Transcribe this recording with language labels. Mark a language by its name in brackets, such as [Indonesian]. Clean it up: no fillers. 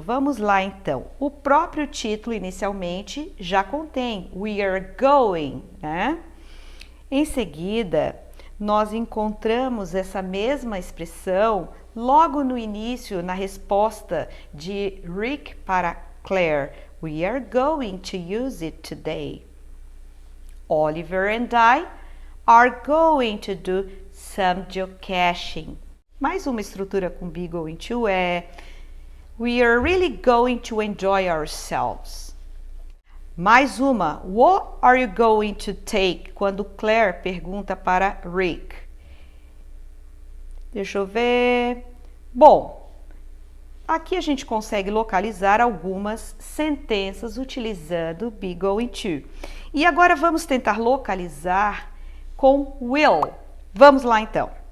[Portuguese] Vamos lá então. O próprio título inicialmente já contém [English] we are going, [Portuguese] né? Em seguida, nós encontramos essa mesma expressão logo no início, na resposta de Rick para Claire. [English] We are going to use it today. Oliver and I are going to do some geocaching. [Portuguese] Mais uma estrutura com be going to é [English] we are really going to enjoy ourselves. [Portuguese] Mais uma, [English] what are you going to take? [Portuguese] Quando Claire pergunta para Rick. Deixa eu ver. Bom, aqui a gente consegue localizar algumas sentenças utilizando be going to. E agora vamos tentar localizar com will. Vamos lá então.